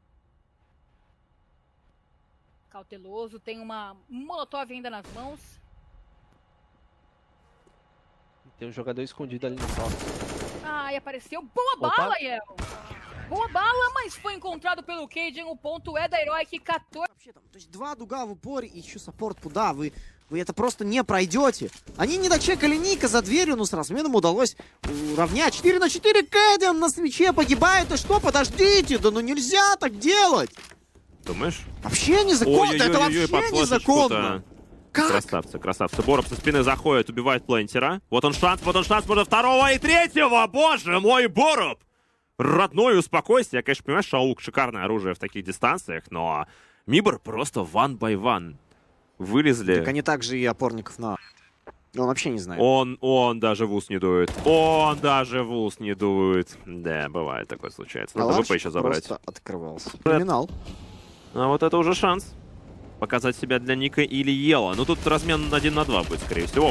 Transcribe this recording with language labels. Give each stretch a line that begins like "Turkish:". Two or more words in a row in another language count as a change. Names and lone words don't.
Portuguese: Cauteloso, tem uma molotov ainda nas mãos. Tem um jogador escondido ali no top. Ai, apareceu. Boa bala, Yel. Boa bala, mas foi encontrado pelo Cajun. O ponto é da Heroic 14.
Russian: То есть 2 дуга в упоре и еще саппорт туда. Вы это просто не пройдете. Они не дочекали Ника за дверью, но с разменом удалось уравнять. 4 на 4 Кэддин на свече погибает. И что, подождите, да ну нельзя так делать. Думаешь? Вообще незаконно, это вообще под незаконно. Как? Красавцы. Боров со спины заходит, убивает плентера. Вот он шанс, можно второго и третьего. Боже мой, Боров! Родной, успокойся. Я, конечно, понимаю, Шаук шикарное оружие в таких дистанциях, но MIBR просто
English: one by one.
Russian: Вылезли. Так они также и опорников на... Он вообще не знает. Он даже в ус не дует. Да, бывает, такое случается. Надо ВП еще забрать. Просто открывался. Криминал. А вот это уже шанс. Показать себя для Ника или Ела. Ну тут размен 1 на 2 будет, скорее всего.